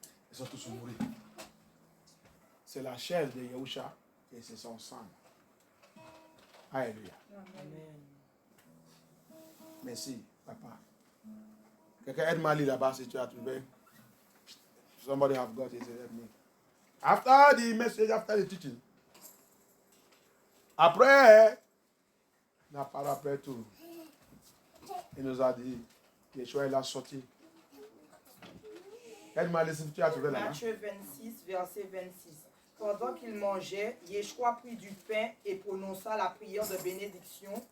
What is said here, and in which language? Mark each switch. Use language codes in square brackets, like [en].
[fr] Ils sont tous mouris. C'est la chair de Yahusha et c'est son sang. Alléluia. Amen. Merci, papa. Quelqu'un aide-moi à lire là-bas si tu as trouvé. [en] Somebody have got it, help me. After the message, after the teaching. [fr] Après, la parole après tout, il nous a dit, Yeshua il a sorti. Aide-moi à lire si tu as trouvé là-bas. Matthieu 26, verset 26. Pendant qu'il mangeait, Yeshua prit du pain et prononça la prière de bénédiction.